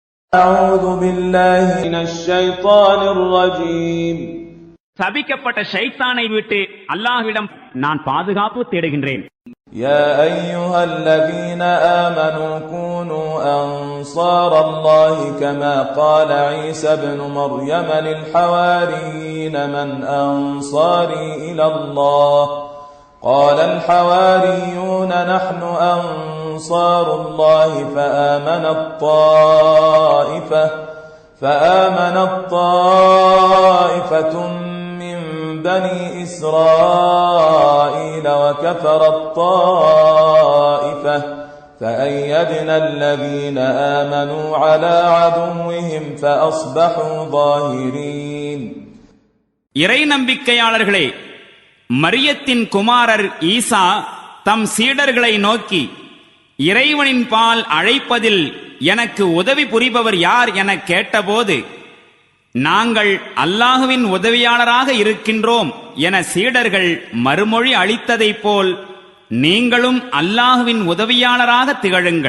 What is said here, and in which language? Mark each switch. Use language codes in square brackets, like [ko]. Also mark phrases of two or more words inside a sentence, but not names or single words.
[ar] أعوذ بالله من الشيطان الرجيم. [ta] சபிக்கப்பட்ட ஷைத்தானை விட்டு அல்லாஹ்விடம் நான் பாதுகாப்பு தேடுகின்றேன். [ar] يا أيها الذين آمنوا كونوا أنصار الله كما قال عيسى ابن مريم للحواريين من أنصاري إلى الله قال الحواريون نحن أنصار الله فآمنت طائفة من بني إسرائيل وكفرت طائفة فأيدنا الذين آمنوا على عدوهم فأصبحوا ظاهرين. [ta] இறை நம்பிக்கையாளர்களே, மரியத்தின் குமாரர் ஈசா தம் சீடர்களை நோக்கி, இறைவனின் பால் அழைப்பதில் எனக்கு உதவி புரிபவர் யார் என கேட்டபோது, நாங்கள் அல்லாஹுவின் உதவியாளராக இருக்கின்றோம் என சீடர்கள் மறுமொழி அளித்ததைப் போல் நீங்களும் அல்லாஹுவின் உதவியாளராக திகழுங்கள்.